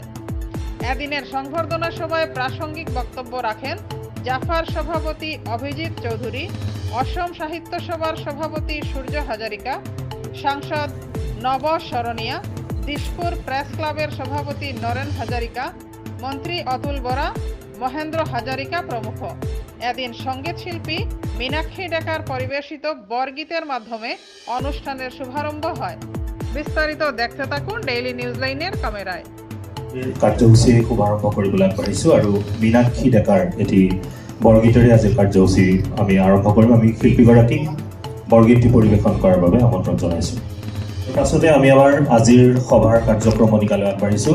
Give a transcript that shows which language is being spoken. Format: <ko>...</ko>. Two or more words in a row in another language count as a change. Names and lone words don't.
<bn>এদিনের সংবর্ধনা সভায় প্রাসঙ্গিক বক্তব্য রাখেন জাফার সভাপতি অভিজিৎ চৌধুরী, অসম সাহিত্য সভার সভাপতি সূর্য হাজারিকা, সাংসদ নব শরণিয়া, দিশপুর প্রেস ক্লাবের সভাপতি নরেন হাজারিকা, মন্ত্রী অতুল বরা, মহেন্দ্র হাজারিকা প্রমুখ। এদিন সঙ্গীত শিল্পী মীনাক্ষী ডেকার পরিবেশিত বরগীতের মাধ্যমে অনুষ্ঠানের শুভারম্ভ হয়। বিস্তারিত দেখতে থাকুন ডেইলি নিউজলাইনের ক্যামেরায়।</bn> <as>কাৰ্যসূচী শুভাৰম্ভ কৰিবলৈ আগবাঢ়িছোঁ আৰু মীনাক্ষী ডেকাৰ এটি বৰগীতেৰে আজিৰ কাৰ্যসূচী আমি আৰম্ভ কৰিম। আমি শিল্পীগৰাকীক বৰগীতটি পৰিৱেশন কৰাৰ বাবে আমন্ত্ৰণ জনাইছোঁ। তাৰপাছতে আমি আমাৰ আজিৰ সভাৰ কাৰ্যক্ৰমণিকালৈ আগবাঢ়িছোঁ।</as>